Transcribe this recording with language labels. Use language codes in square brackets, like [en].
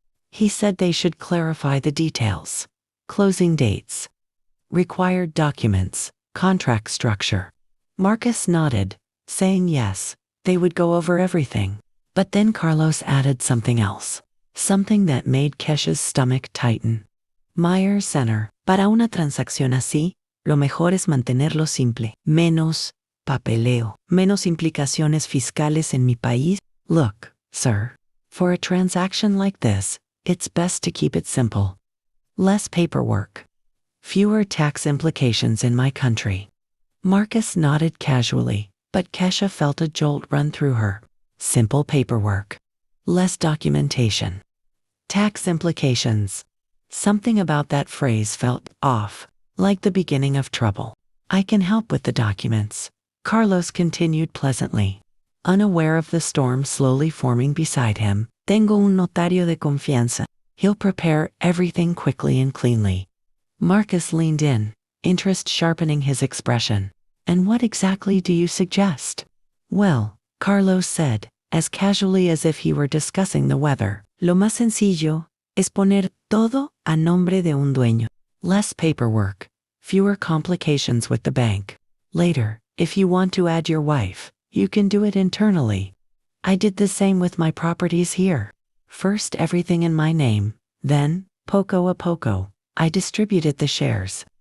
[en] He said they should clarify the details. Closing dates. Required documents. Contract structure. Marcus nodded, saying yes, they would go over everything. But then Carlos added something else. Something that made Kesha's stomach tighten. Meyer Center. [es] Para una transacción así, lo mejor es mantenerlo simple. Menos papeleo. Menos implicaciones fiscales en mi país. [en] Look, sir. For a transaction like this, it's best to keep it simple. Less paperwork. Fewer tax implications in my country. Marcus nodded casually, but Kesha felt a jolt run through her. Simple paperwork. Less documentation. Tax implications. Something about that phrase felt off, like the beginning of trouble. I can help with the documents, Carlos continued pleasantly, unaware of the storm slowly forming beside him. [es] Tengo un notario de confianza. [en] He'll prepare everything quickly and cleanly. Marcus leaned in, interest sharpening his expression. And what exactly do you suggest? Well, Carlos said, as casually as if he were discussing the weather. [es] Lo más sencillo es poner todo a nombre de un dueño. [en] Less paperwork, fewer complications with the bank. Later, if you want to add your wife, you can do it internally. I did the same with my properties here. First everything in my name, then, [es] poco a poco, [en] I distributed the shares.